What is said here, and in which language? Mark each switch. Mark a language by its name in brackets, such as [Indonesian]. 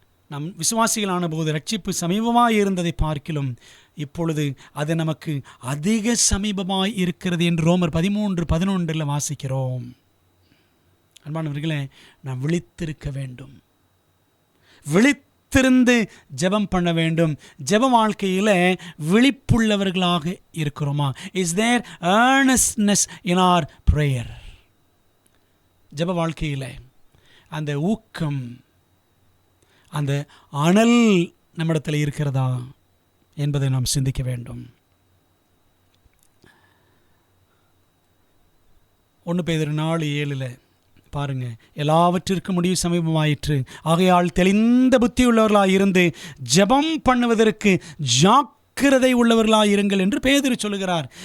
[Tamil] நம் விசுவாசிகளான போது ரட்சிப்பு சமீபமாய் இருந்ததை பார்க்கிலும் இப்பொழுது அது நமக்கு அதிக சமீபமாய் இருக்கிறது என்று ரோமர் 13:11 வாசிக்கிறோம். அன்பானவர்களே, நாம் விழித்திருக்க வேண்டும். விழித்திருந்து ஜெபம் பண்ண வேண்டும். ஜெப வாழ்க்கையில் விழிப்புள்ளவர்களாக இருக்கிறோமா? [English] Is there earnestness in our prayer? [Tamil] ஜெப வாழ்க்கையில் அந்த ஊக்கம், அந்த அனல் நம்மிடத்தில் இருக்கிறதா என்பதை நாம் சிந்திக்க வேண்டும். 1 பேதுரு 4:7 பாருங்க, எல்லாவற்றிற்கும் முடிவு சமீபமாயிற்று, ஆகையால் தெளிந்த புத்தி உள்ளவர்களாயிருந்து ஜெபம் பண்ணுவதற்கு ஜாக்கிரதை உள்ளவர்களாயிருங்கள் என்று பேதுரு சொல்லுகிறார்.